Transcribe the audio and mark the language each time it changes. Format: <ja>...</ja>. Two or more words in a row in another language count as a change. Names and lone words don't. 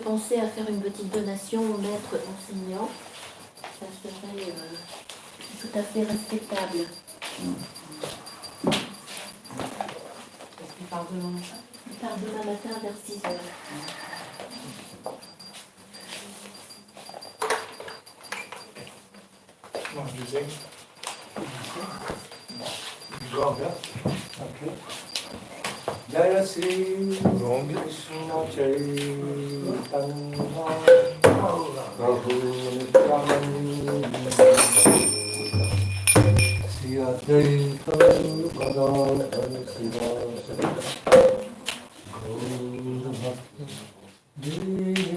<fr>penser à faire une petite donation au maître enseignant, ça serait tout à fait respectable. Il part demain matin. Il part demain matin vers 6h. Okay.</fr> <sa>जय श्री कृष्ण चैतन्य प्रभु नित्यानन्द श्री अद्वैत गदाधर श्रीवासादि गौर भक्ति</sa>